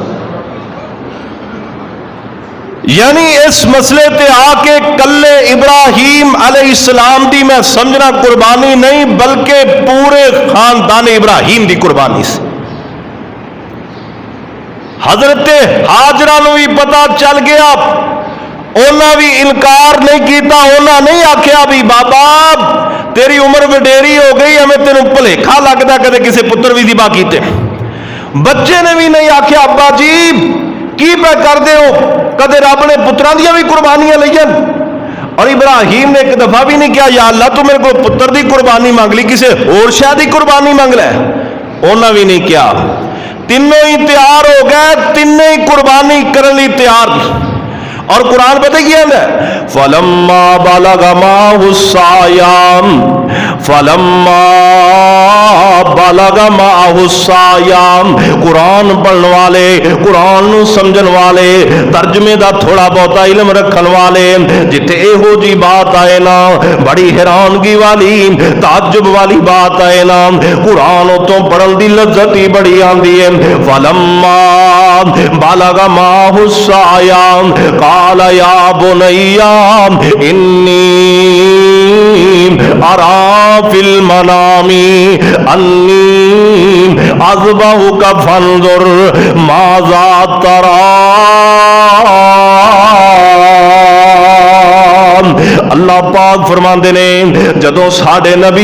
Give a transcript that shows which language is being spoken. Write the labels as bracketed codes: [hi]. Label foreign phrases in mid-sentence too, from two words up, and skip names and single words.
[pa] یعنی اس مسئلے تے آ کے کلے ابراہیم علیہ السلام دی میں سمجھنا قربانی نہیں بلکہ پورے خاندان ابراہیم دی قربانی سے حضرت ہاجرہ نو بھی پتا چل گیا انہاں بھی انکار نہیں کیتا انہاں نہیں آکھیا بھی بابا تیری عمر وڈیری ہو گئی ہمیں تینوں بھلیکھا لگدا کدے کسے پتر بھی ذبح کیتے بچے نے بھی نہیں آکھیا ابا جی کی پہ کر دے ہو کدے رب نے پتراں دیاں بھی قربانیاں لئیاں اور ابراہیم نے ایک دفعہ بھی نہیں کیا یا اللہ تو میرے کو پتر دی قربانی مانگ لی کسے اور شاید دی قربانی مانگ لے انہاں بھی نہیں کیا تینوں ہی تیار ہو گئے تینوں ہی قربانی کرنے تیار اور قرآن پتہ کیا ہے [ar] فلما بلغ معه السعي فلما بلغ معه السعي [pa] قرآن پڑھن والے قرآن نو سمجھن والے ترجمے دا تھوڑا بہت علم رکھن والے جتھے ایہو جی بات آئے نا بڑی حیرانگی والی تعجب والی بات آئے نا قرآن تو پڑھن دی لذت ہی بڑی آندی ہے [ar] فلما بلغ معه السعي قال یا بنی انی ارى فی المنام انی اذبحک فانظر ماذا تری اللہ [pa] اللہ پاک فرماتے نے جدوں ساڈے نبی